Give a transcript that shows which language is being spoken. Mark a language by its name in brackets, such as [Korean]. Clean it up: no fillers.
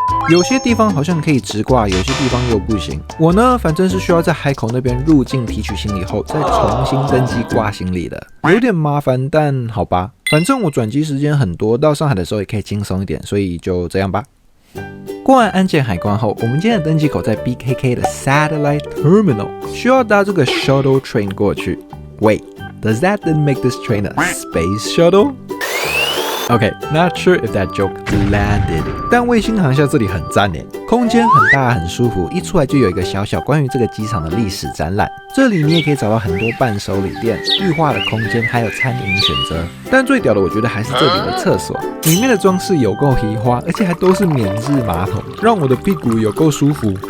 [Chinese] 有些地方好像可以直挂，有些地方又不行。我呢，反正是需要在海口那边入境提取行李后，再重新登机挂行李的，有点麻烦，但好吧，反正我转机时间很多，到上海的时候也可以轻松一点，所以就这样吧。过完安检海关后，我们今天的登机口在 BKK 的 Satellite Terminal， 需要搭这个 Shuttle Train 过去。 [English] Wait, does that then make this train a space shuttle?Okay, not sure if that joke landed. [Chinese] 但卫星航厦这里很赞耶，空间很大很舒服，一出来就有一个小小关于这个机场的历史展览。这里你也可以找到很多伴手礼店、绿化的空间，还有餐饮选择。但最屌的我觉得还是这里的厕所，里面的装饰有够奇花，而且还都是免治马桶，让我的屁股有够舒服。